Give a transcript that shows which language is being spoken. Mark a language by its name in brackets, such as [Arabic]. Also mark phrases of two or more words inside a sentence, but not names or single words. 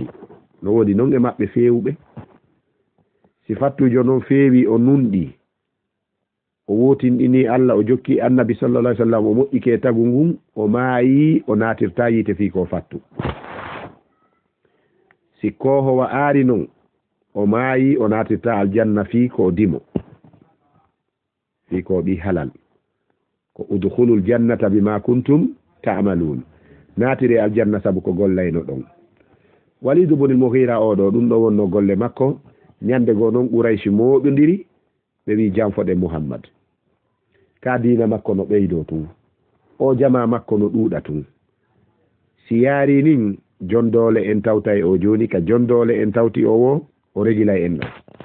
[Fula] no wodi noon e maɓɓe fewɓe. si fattujo noon feewi, o nunɗi, o wotinɗini Allah, o jokki annabi [Arabic] صلى الله عليه وسلم, [Fula] o moƴƴike tagu ngun, o maayi, o natirta yiite fi ko fattu. si kohowa aari noon, o maayi, o natirta aljanna fi ko dimo, fi ko ɓi halal, ko [Arabic] ادخلوا الجنة بما كنتم تعملون. [Fula] natire aljanna sabu ko gollayno ɗon. Walid ibn al-Mughira oɗo ɗum ɗo wonno golle makko. ñande goo noon Qurayshi moɗodiri, ɓe wi janfoɗe Muhammad, ka diina makko no ɓeydo tun, o jama makko no ɗuuɗa tun. si yaari nin jondole en tawtay o joni, ka jondole en tawti o regilay en ɗo.